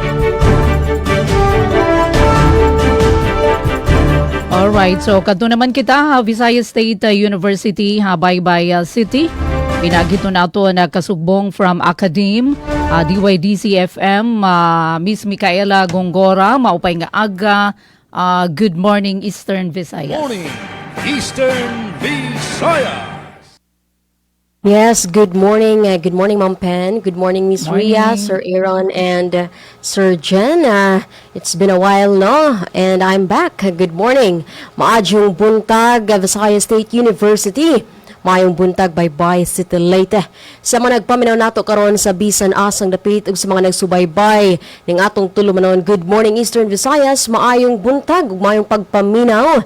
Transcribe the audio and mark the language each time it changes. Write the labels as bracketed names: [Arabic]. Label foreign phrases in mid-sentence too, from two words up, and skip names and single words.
[Waray] Alright, so kadto naman kita Visayas State University, Baybay City. Pinagito na ito na kasugbong [English] from Academe, [Waray] DYDC-FM, Miss Micaela Gongora, maupay nga aga. [English] Good morning, Eastern Visayas. Morning, Eastern Visayas. Yes, good morning. Good morning, Ma'am Pen. Good morning, Miss Ria, Sir Aaron, and Sir Jen. It's been a while, no? And I'm back. Good morning. [Cebuano] Maadjong buntag, Visayas State University. Mayong buntag Baybay City Leyte. Sa mga nagpaminaw nato karon sa bisan asang dapit ug sa mga nagsubaybay ning atong tulumanon. [English] Good morning [Cebuano] Eastern Visayas, maayong buntag ug maayong pagpaminaw.